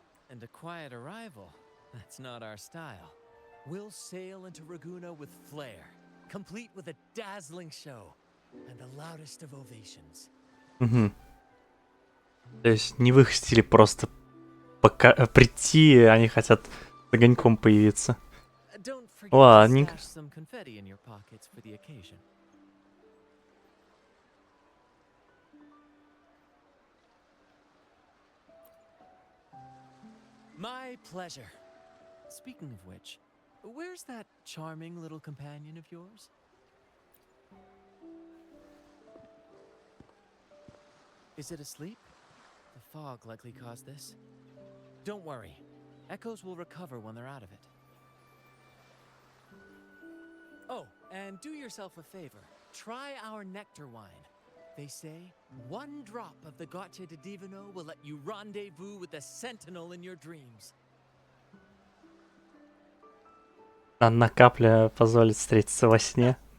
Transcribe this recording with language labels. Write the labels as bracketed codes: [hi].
[en] And a quiet arrival, that's not our style. We'll sail into Raguna with flair, complete with a dazzling show and the loudest of ovations. [ru] Угу. То есть не в их стиле просто прийти, они хотят с огоньком появиться. [en] Don't forget to [ru] Ладненько. [en] stash some confetti in your pockets for the occasion. My pleasure. Speaking of which, where's that charming little companion of yours? Is it asleep? The fog likely caused this. Don't worry. Echoes will recover when they're out of it. Oh, and do yourself a favor. Try our nectar wine. They say one drop of the Gotcha de Divino will let you rendezvous with the sentinel in your dreams. [ru] Одна капля позволит встретиться во сне.